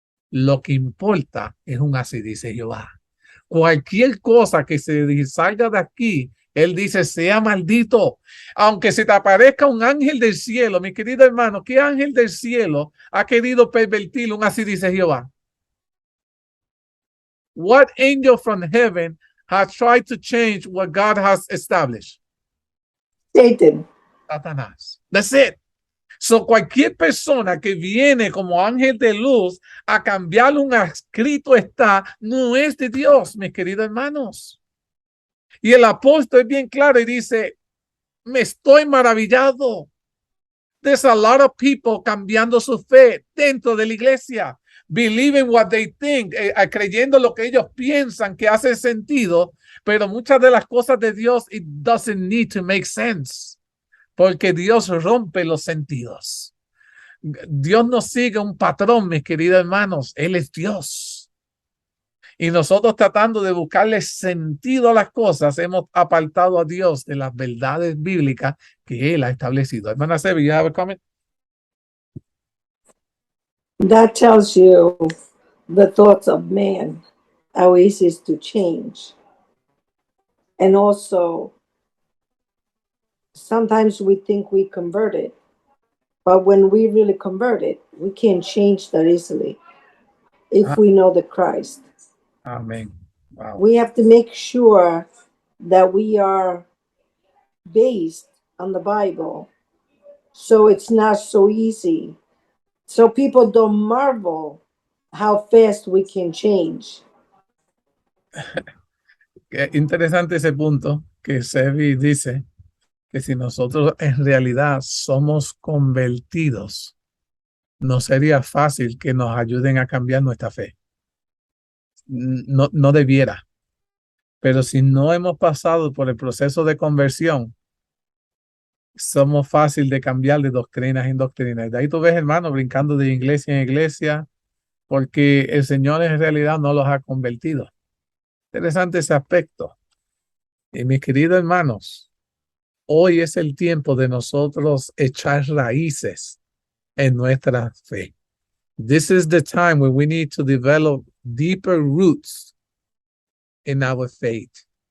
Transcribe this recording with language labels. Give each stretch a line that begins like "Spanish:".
Spanish: Lo que importa es así dice Jehová. Cualquier cosa que se salga de aquí, él dice, sea maldito. Aunque se te aparezca un ángel del cielo, mi querido hermano, ¿qué ángel del cielo ha querido pervertir así dice Jehová?
English: What angel from heaven has tried to change what God has established? Satan. Satanás. That's it.
Spanish: So cualquier persona que viene como ángel de luz a cambiar un escrito está, no es de Dios, mis queridos hermanos. Y el apóstol es bien claro y dice, me estoy maravillado.
English: There's a lot of people
Spanish: cambiando su fe dentro de la iglesia.
English: Believing what they think,
Spanish: creyendo lo que ellos piensan que hace sentido, pero muchas de las cosas de Dios,
English: it doesn't need to make sense,
Spanish: porque Dios rompe los sentidos. Dios no sigue un patrón, mis queridos hermanos, Él es Dios. Y nosotros tratando de buscarle sentido a las cosas, hemos apartado a Dios de las verdades bíblicas que Él ha establecido.
English: Hermana Sebi, you have a comment? That tells you the thoughts of man, how easy it is to change. And also, sometimes we think we converted, but when we really converted, we can't change that easily if we know the Christ. Amen. Wow. We have to make sure that we are based on the Bible, so it's not so easy. So people don't marvel how fast we can change.
Spanish: Qué interesante ese punto que Sebi dice, que si nosotros en realidad somos convertidos, no sería fácil que nos ayuden a cambiar nuestra fe. No debiera. Pero si no hemos pasado por el proceso de conversión, somos fácil de cambiar de doctrinas en doctrinas. De ahí tú ves, hermano, brincando de iglesia en iglesia, porque el Señor en realidad no los ha convertido. Interesante ese aspecto. Y mis queridos hermanos, hoy es el tiempo de nosotros echar raíces en nuestra fe.
English: This is the time where we need to develop deeper roots in our faith.